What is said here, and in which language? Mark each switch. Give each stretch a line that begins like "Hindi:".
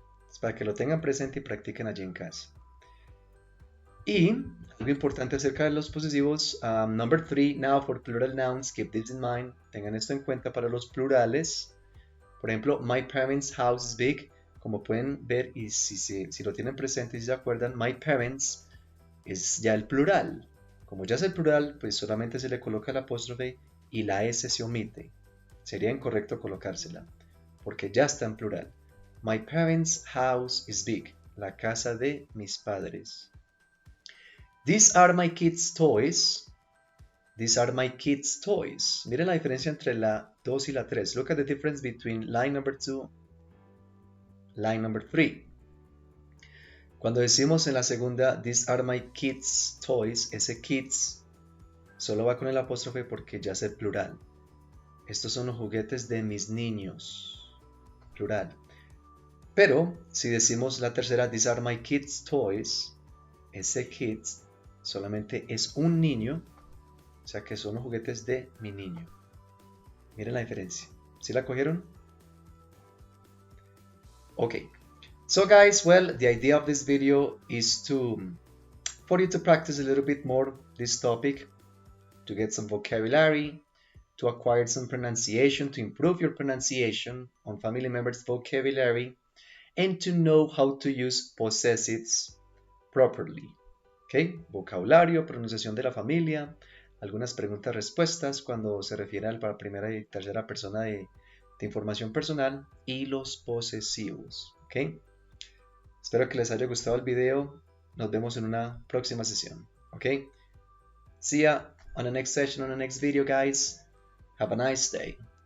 Spanish: Es para que lo tengan presente y practiquen allí en casa. Y algo importante acerca de los posesivos.
English: Number 3, now for plural nouns, keep this in mind.
Spanish: Tengan esto en cuenta para los plurales. Por ejemplo,
English: my parents' house is big.
Spanish: Como pueden ver, y si lo tienen presente y si se acuerdan,
English: my parents
Spanish: es ya el plural. Como ya es el plural, pues solamente se le coloca el apóstrofe y la S se omite. Sería incorrecto colocársela, porque ya está en plural.
English: My parents' house is big.
Spanish: La casa de mis padres.
English: These are my kids' toys. These are my kids' toys.
Spanish: Miren la diferencia entre la 2 y la 3.
English: Look at the difference between line number 2, line number 3.
Spanish: Cuando decimos en la segunda,
English: these are my kids' toys,
Spanish: ese kids solo va con el apóstrofe porque ya es el plural. Estos son los juguetes de mis niños, plural. Pero si decimos la tercera,
English: these are my kids' toys,
Spanish: ese kids solamente es un niño, o sea que son los juguetes de mi niño. Miren la diferencia. ¿Sí la cogieron?
English: Ok. So guys, well, the idea of this video is for you to practice a little bit more this topic, to get some vocabulary, to acquire some pronunciation, to improve your pronunciation on family members' vocabulary, and to know how to use possessives properly. Okay?
Spanish: Vocabulario, pronunciación de la familia, algunas preguntas-respuestas cuando se refiere a la primera y tercera persona de información personal y los posesivos. Okay? Espero que les haya gustado el video. Nos vemos en una próxima sesión.
English: Okay? See ya on the next session, on the next video, guys. Have a nice day.